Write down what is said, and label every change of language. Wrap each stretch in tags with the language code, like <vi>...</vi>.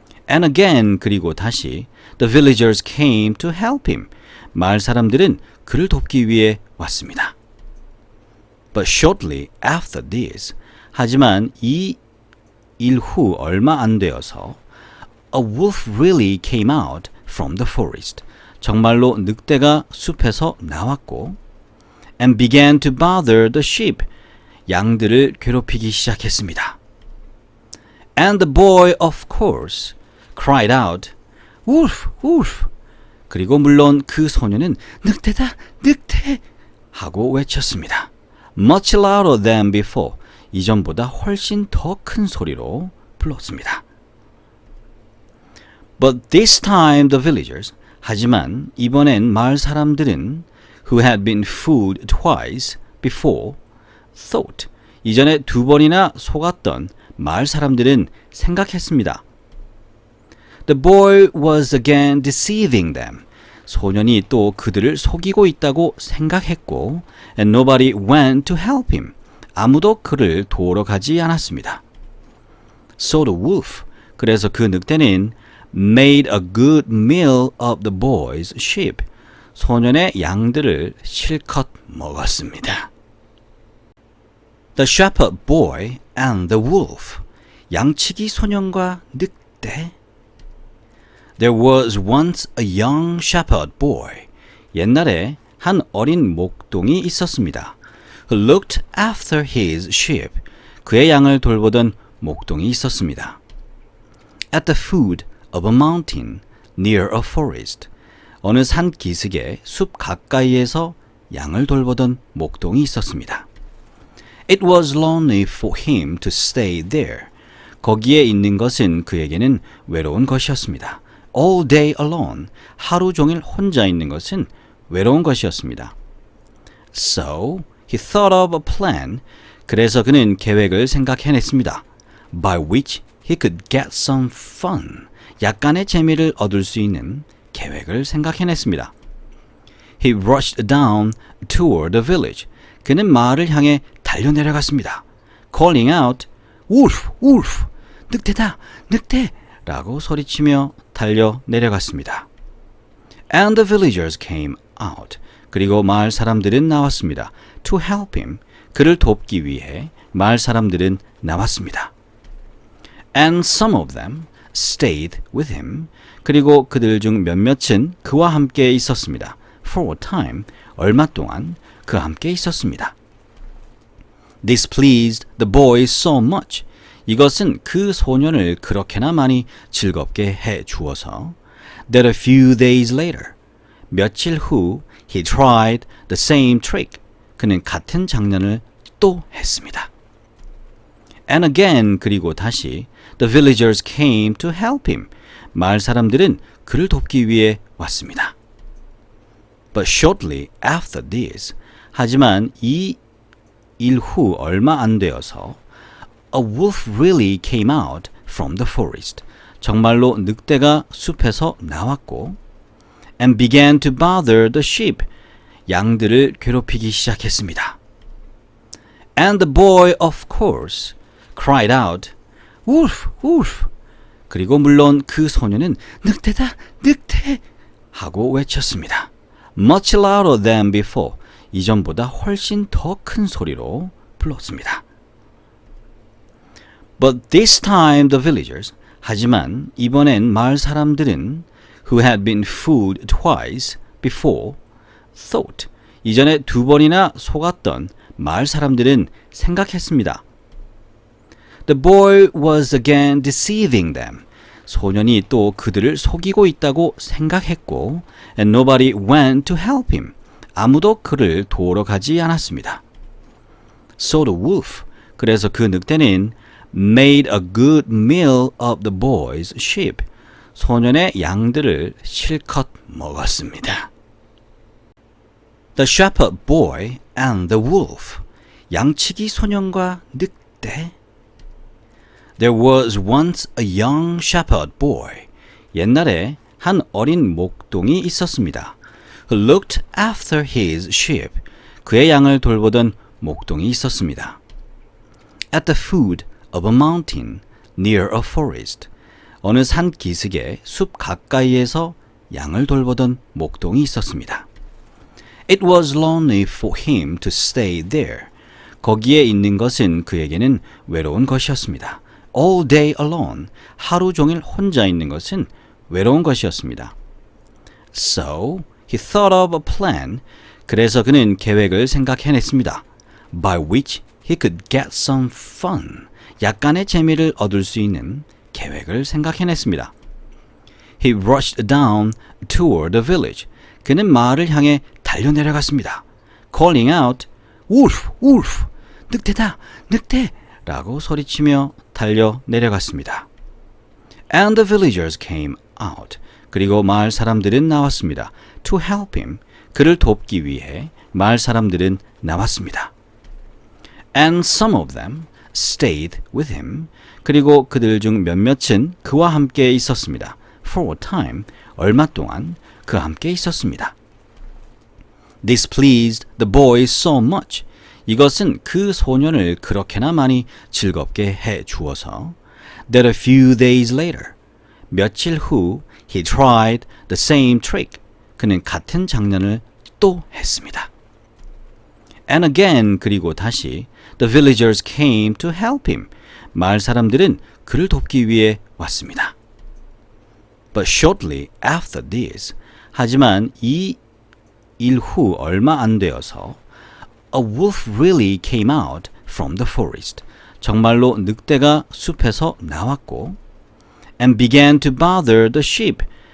<en>And again,</en> <ko>그리고 다시</ko> <en>the villagers came to help him.</en> <ko>마을 사람들은 그를 돕기 위해 왔습니다.</ko> <en>But shortly after this,</en> <ko>하지만 이 일 후 얼마 안 되어서</ko> <en>a wolf really came out from the forest.</en> <ko>정말로 늑대가 숲에서 나왔고</ko> <en>and began to bother the sheep.</en> <ko>양들을 괴롭히기 시작했습니다.</ko> <en>And the boy, of course, cried out, wolf, wolf.</en> <ko>그리고 물론 그 소녀는 늑대다, 늑대! 하고 외쳤습니다.</ko> <en>Much louder than before.</en> <ko>이전보다 훨씬 더 큰 소리로 불렀습니다.</ko> <en>But this time the villagers,</en> <ko>하지만 이번엔 마을 사람들은</ko> <en>who had been fooled twice before thought,</en> <ko>이전에 두 번이나 속았던 마을 사람들은 생각했습니다.</ko> <en>The boy was again deceiving them.</en> <ko>소년이 또 그들을 속이고 있다고 생각했고</ko> <en>and nobody went to help him.</en> <ko>아무도 그를 도우러 가지 않았습니다.</ko> <en>So the wolf,</en> <ko>그래서 그 늑대는</ko> <en>made a good meal of the boy's sheep.</en> <ko>소년의 양들을 실컷 먹었습니다.</ko> <en>The shepherd boy and the wolf.</en> <ko>양치기 소년과 늑대.</ko> <en>There was once a young shepherd boy.</en> <ko>옛날에 한 어린 목동이 있었습니다.</ko> <en>Who looked after his sheep.</en> <ko>그의 양을 돌보던 목동이 있었습니다.</ko> <en>At the foot of a mountain near a forest.</en> <ko>어느 산 기슭의 숲 가까이에서 양을 돌보던 목동이 있었습니다.</ko> <en>It was lonely for him to stay there.</en> <ko>거기에 있는 것은 그에게는 외로운 것이었습니다.</ko> <en>All day alone.</en> <ko>하루 종일 혼자 있는 것은 외로운 것이었습니다.</ko> <en>So he thought of a plan.</en> <ko>그래서 그는 계획을 생각해냈습니다.</ko> <en>By which he could get some fun.</en> <ko>약간의 재미를 얻을 수 있는 계획을 생각해냈습니다.</ko> <en>He rushed down toward the village.</en> <ko>그는 마을을 향해 달려내려갔습니다.</ko> <en>Calling out, wolf, wolf,</en> <ko>늑대다, 늑대! 라고 소리치며 달려내려갔습니다.</ko> <en>And the villagers came out.</en> <ko>그리고 마을 사람들은 나왔습니다.</ko> <en>To help him.</en> <ko>그를 돕기 위해 마을 사람들은 나왔습니다.</ko> <en>And some of them stayed with him.</en> <ko>그리고 그들 중 몇몇은 그와 함께 있었습니다.</ko> <en>For a time.</en> <ko>얼마 동안 그와 함께 있었습니다.</ko> <en>This pleased the boy so much.</en> <ko>이것은 그 소년을 그렇게나 많이 즐겁게 해 주어서</ko> <en>that a few days later,</en> <ko>며칠 후</ko> <en>he tried the same trick.</en> <ko>그는 같은 장난을 또 했습니다.</ko> <en>And again,</en> <ko>그리고 다시</ko> <en>the villagers came to help him.</en> <ko>마을 사람들은 그를 돕기 위해 왔습니다.</ko> <en>But shortly after this,</en> <ko>하지만 이 일 후 얼마 안 되어서</ko> <en>a wolf really came out from the forest.</en> <ko>정말로 늑대가 숲에서 나왔고</ko> <en>and began to bother the sheep.</en> <ko>양들을 괴롭히기 시작했습니다.</ko> <en>And the boy, of course, cried out, wolf, wolf.</en> <ko>그리고 물론 그 소년은 늑대다, 늑대! 하고 외쳤습니다.</ko> <en>Much louder than before.</en> <ko>이전보다 훨씬 더 큰 소리로 불렀습니다.</ko> <en>But this time the villagers,</en> <ko>하지만 이번엔 마을 사람들은</ko> <en>who had been fooled twice before thought,</en> <ko>이전에 두 번이나 속았던 마을 사람들은 생각했습니다.</ko> <en>The boy was again deceiving them.</en> <ko>소년이 또 그들을 속이고 있다고 생각했고</ko> <en>and nobody went to help him.</en> <ko>아무도 그를 도우러 가지 않았습니다.</ko> <en>So the wolf,</en> <ko>그래서 그 늑대는</ko> <en>made a good meal of the boy's sheep.</en> <ko>소년의 양들을 실컷 먹었습니다.</ko> <en>The shepherd boy and the wolf.</en> <ko>양치기 소년과 늑대.</ko> <en>There was once a young shepherd boy.</en> <ko>옛날에 한 어린 목동이 있었습니다.</ko> <en>Who looked after his sheep.</en> <ko>그의 양을 돌보던 목동이 있었습니다.</ko> <en>At the foot of a mountain near a forest.</en> <ko>어느 산 기슭의 숲 가까이에서 양을 돌보던 목동이 있었습니다.</ko> <en>It was lonely for him to stay there.</en> <ko>거기에 있는 것은 그에게는 외로운 것이었습니다.</ko> <en>All day alone.</en> <ko>하루 종일 혼자 있는 것은 외로운 것이었습니다.</ko> <en>So, he thought of a plan.</en> <ko>그래서 그는 계획을 생각해냈습니다.</ko> <en>By which he could get some fun.</en> <ko>약간의 재미를 얻을 수 있는 계획을 생각해냈습니다.</ko> <en>He rushed down toward the village.</en> <ko>그는 마을을 향해 달려내려갔습니다.</ko> <en>Calling out, Wolf! Wolf!</en> <ko>늑대다! 늑대! 라고 소리치며 달려내려갔습니다.</ko> <en>And the villagers came out.</en> <ko>그리고 마을 사람들은 나왔습니다.</ko> <en>To help him.</en> <ko>그를 돕기 위해 마을 사람들은 나왔습니다.</ko> <en>And some of them stayed with him.</en> <ko>그리고 그들 중 몇몇은 그와 함께 있었습니다.</ko> <en>For a time.</en> <ko>얼마 동안 그와 함께 있었습니다.</ko> <en>This pleased the boy so much.</en> <ko>이것은 그 소년을 그렇게나 많이 즐겁게 해 주어서</ko> <en>that a few days later,</en> <ko>며칠 후</ko> <en>he tried the same trick.</en> <ko>그는 같은 장난을 또 했습니다.</ko> <en>And again,</en> <ko>그리고 다시</ko> <en>the villagers came to help him.</en> <ko>마을 사람들은 그를 돕기 위해 왔습니다.</ko> <en>But shortly after this,</en> <ko>하지만 이 일 후 얼마 안 되어서</ko> <en>a wolf really came out from the forest.</en> <ko>정말로 늑대가 숲에서 나왔고</ko> <en>and began to bother the sheep.</en>